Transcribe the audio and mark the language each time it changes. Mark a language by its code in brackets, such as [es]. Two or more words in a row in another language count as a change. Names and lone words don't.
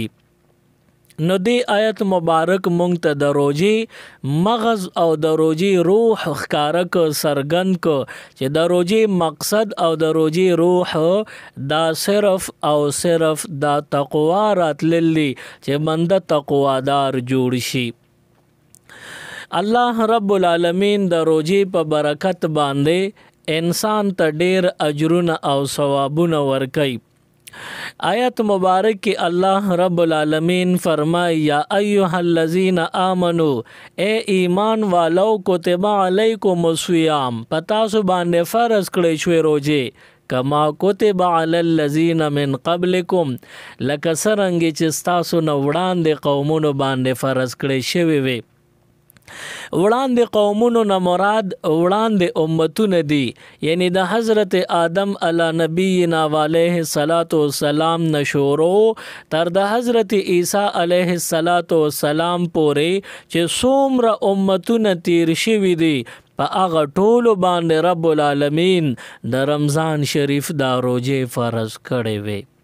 [ps] نو دی آیت مبارک مونږ ته د روزې مغز او د روزې روح ښکاره کو څرګند کو چې د روزې مقصد او د روزې روح دا صرف او صرف دا تقوا راتللی چې بنده تقوادار جوړ شي. الله رب العالمین د روزې په برکت باندې انسان ته ډیر اجرونه او ثوابونه ورکوي. آیت مبارک کی اللہ رب العالمین فرمائی [ar] یا ایها الذین آمنوا [ur] اے ایمان والو [ar] کتب علیکم الصیام [ps] پتاسو باندې فرض کړی شوی روزې [ar] کما کتب علی الذین من قبلکم [ps] لکه څرنګه چې ستاسو نه وړاندې قومونو باندې فرض کړی شوی وي. وړاندې قومونو نه مراد وړاندې امتونه دي یعنی د حضرت آدم [ar] علی نبینا علیه الصلاۃ والسلام [ps] نشورو تر د حضرت عیسی [ar] علیه الصلاۃ والسلام [ps] پورې چې څومره امتونه تیر شوي دي په هغه ټولو باندې رب العالمین د رمضان شریف دا روزې فرض کړی وي.